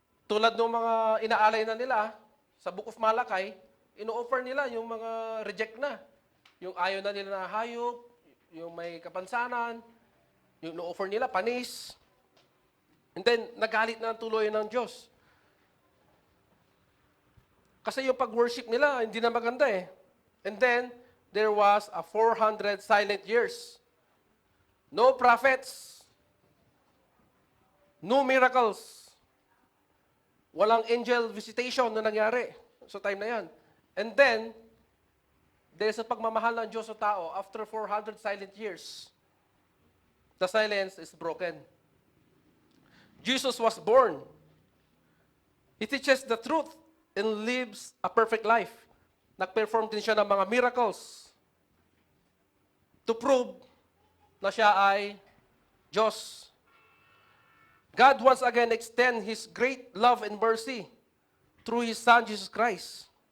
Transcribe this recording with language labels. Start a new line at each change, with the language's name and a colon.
Filipino: Tulad ng mga inaalay na nila sa Book of Malakay, ino-offer nila yung mga reject na. Yung ayaw na nila na hayop, yung may kapansanan, yung ino-offer nila, panis. And then, nagalit na ang tuloy ng Diyos. Kasi yung pag-worship nila, hindi na maganda eh.
English: And then, there was a 400 silent years. No prophets. No miracles.
Filipino: Walang angel visitation na nangyari sa time na yan.
English: And then,
Filipino: dahil sa pagmamahal ng Diyos sa tao,
English: after 400 silent years, the silence is broken. Jesus was born. He teaches the truth and lives a perfect life.
Filipino: Nag-perform din siya ng mga miracles to prove na siya ay Diyos.
English: God once again extend His great love and mercy through His Son, Jesus Christ.